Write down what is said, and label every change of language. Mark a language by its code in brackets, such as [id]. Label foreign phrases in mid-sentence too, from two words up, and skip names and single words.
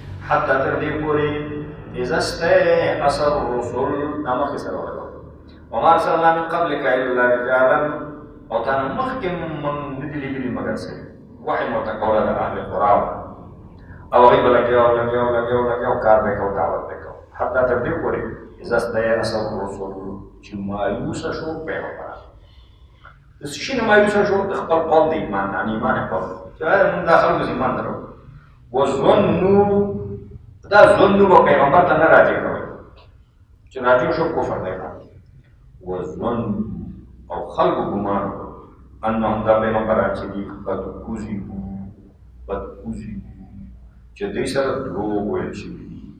[ps] حتی تر دې پورې [ar] اذا استيأس الرسل [ps] دا مخکې سره ولګو [ar] وما ارسلنا من قبلك الا رجالا [ps] او تا نه مخکې من نه دي لېږلي مګر سړي وحي مو ورته کوله د اهل قرا او هغوی به لګیا کار به یې کوو دعوت به یې کوو حتی تر دې پورې [ar] اذا استيأس الرسل [ps] چې مایوسه شو پیغمبران د څه شي نه مایوسه شو د خپل قوم د ایمان نه ایمان یې قوم چې موږ دا خلکو ایمان درو وظنوا دا ظنوا به پیغمبر ته نه راجع کوئ چې راجع شو کفر دی وظنوا او خلکو ګمان انهم دا پیغمبران چې دي [ar] قد کذبوا [ps] چې دوی سره دروغ ویل شوي دي